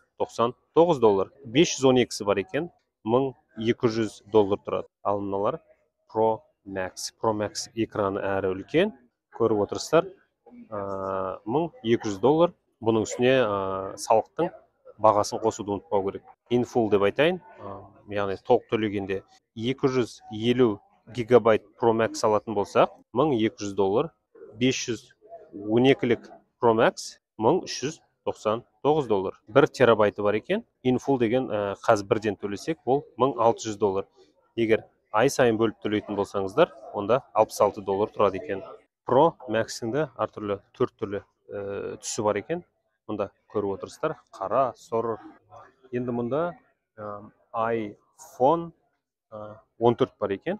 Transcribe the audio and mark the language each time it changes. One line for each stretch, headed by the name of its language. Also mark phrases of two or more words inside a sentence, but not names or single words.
Kazakh: 512-сі бар екен, $1200 тұрады. Ал мыналар Pro Max. Pro Max экраны әрі үлкен. Көріп отырсыздар, $1200. Бұның үстіне салықтың бағасын қосуды ұмытпау керек.
English: In full
Kazakh: деп айтайын, яғни толық төлегенде 250 гигабайт Pro Max алатын болсақ, $1200. 512-лік Pro Max $1399. 1 терабайты бар екен.
English: In full
Kazakh: деген қазір бірден төлесек, ол $1600. Егер ай сайын бөліп төлейтін болсаңыздар, онда $66 тұрады екен. Pro Max-іңді әртүрлі 4 түрлі түсі бар екен. Мұнда көріп отырсыздар, қара, сұр. Енді мұнда iPhone 14 бар екен.